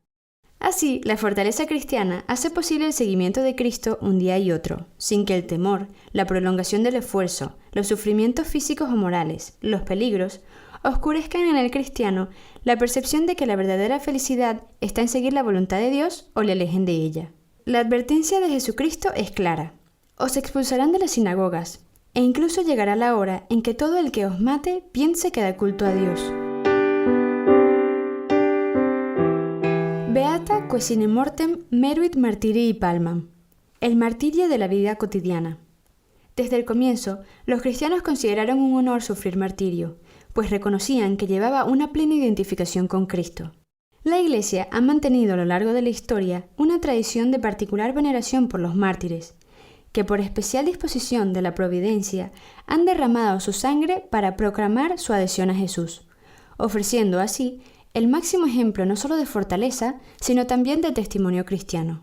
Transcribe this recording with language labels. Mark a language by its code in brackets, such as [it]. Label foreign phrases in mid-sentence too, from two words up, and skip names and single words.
[es] Así, la fortaleza cristiana hace posible el seguimiento de Cristo un día y otro, sin que el temor, la prolongación del esfuerzo, los sufrimientos físicos o morales, los peligros, oscurezcan en el cristiano la percepción de que la verdadera felicidad está en seguir la voluntad de Dios o le alejen de ella. La advertencia de Jesucristo es clara. Os expulsarán de las sinagogas, e incluso llegará la hora en que todo el que os mate piense que da culto a Dios. [la] Beata que sine mortem meruit martirii palmam. [es] El martirio de la vida cotidiana. Desde el comienzo, los cristianos consideraron un honor sufrir martirio, pues reconocían que llevaba una plena identificación con Cristo. La Iglesia ha mantenido a lo largo de la historia una tradición de particular veneración por los mártires, que por especial disposición de la providencia han derramado su sangre para proclamar su adhesión a Jesús, ofreciendo así el máximo ejemplo no solo de fortaleza, sino también de testimonio cristiano.